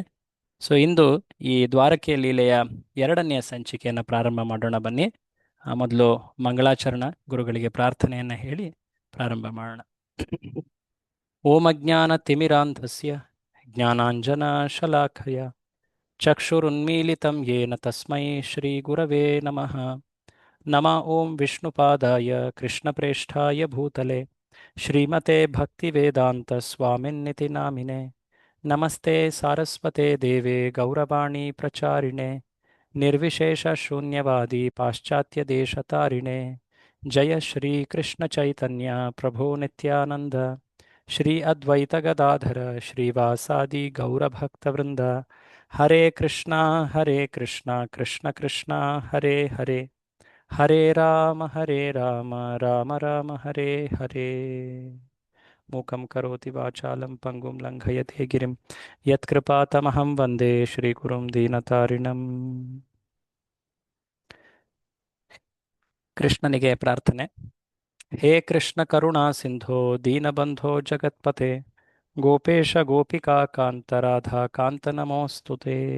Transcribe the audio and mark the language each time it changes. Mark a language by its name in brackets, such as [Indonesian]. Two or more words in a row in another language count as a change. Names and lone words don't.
[Kannada] ಸೊ ಇಂದು ಈ ದ್ವಾರಕೆಯ ಲೀಲೆಯ 2ನೇ ಸಂಚಿಕೆಯನ್ನು ಪ್ರಾರಂಭ ಮಾಡೋಣ. ಬನ್ನಿ, ಮೊದಲು ಮಂಗಳಾಚರಣ, ಗುರುಗಳಿಗೆ ಪ್ರಾರ್ಥನೆಯನ್ನು ಹೇಳಿ ಪ್ರಾರಂಭ ಮಾಡೋಣ. [Sanskrit] ಓಂ ಅಜ್ಞಾನ ತಿಮಿರಾಂಧಸ್ಯ ಜ್ಞಾನಾಂಜನಶಲಾಖಯ ಚಕ್ಷುರುನ್ಮೀಲಿತಂ ಯೇನ ತಸ್ಮೈ ಶ್ರೀ ಗುರವೇ ನಮಃ. ನಮಃ ಓಂ ವಿಷ್ಣುಪಾದಾಯ ಕೃಷ್ಣಪ್ರೇಷ್ಠಾಯ ಭೂತಲೆ ಶ್ರೀಮತೆ ಭಕ್ತಿವೇದಾಂತ ಸ್ವಾಮಿನ್ನಿತಿ ನಾಮಿನೆ. ನಮಸ್ತೆ ಸಾರಸ್ವತೆ ದೇವೆ ಗೌರವಾಣಿ ಪ್ರಚಾರಿಣೆ ನಿರ್ವಿಶೇಷ ಶೂನ್ಯವಾದಿ ಪಾಶ್ಚಾತ್ಯ ದೇಶತಾರಿಣೆ. ಜಯ ಶ್ರೀ ಕೃಷ್ಣ ಚೈತನ್ಯ ಪ್ರಭೋ ನಿತ್ಯಾನಂದ ಶ್ರೀ ಅದ್ವೈತ ಗದಾಧರ ಶ್ರೀವಾಸಾದಿ ಗೌರಭಕ್ತವೃಂದ. ಹರೇ ಕೃಷ್ಣ ಕೃಷ್ಣ ಕೃಷ್ಣ ಹರೇ ಹರೇ, ಹರೇ ರಾಮ ರಾಮ ರಾಮ ಹರೇ ಹರೇ. ಮೂಕಂ ಕರೋತಿ ವಾಚಾಲಂ ಪಂಗುಂ ಲಂಘಯತೆ ಗಿರಿಂ ಯತ್ಕೃಪಾತಮಹಂ ವಂದೇ ಶ್ರೀಗುರುಂ ದೀನತಾರಿಣಂ. [Kannada] ಕೃಷ್ಣನಿಗೆ ಪ್ರಾರ್ಥನೆ. [Sanskrit] ಹೇ ಕೃಷ್ಣ ಕರುಣಾ ಸಿಂಧೋ ದೀನಬಂಧೋ ಜಗತ್ಪತೆ ಗೋಪೇಶ ಗೋಪಿಕಾ ಕಾಂತ ರಾಧಾ ಕಾಂತ ನಮೋಸ್ತುತೆ.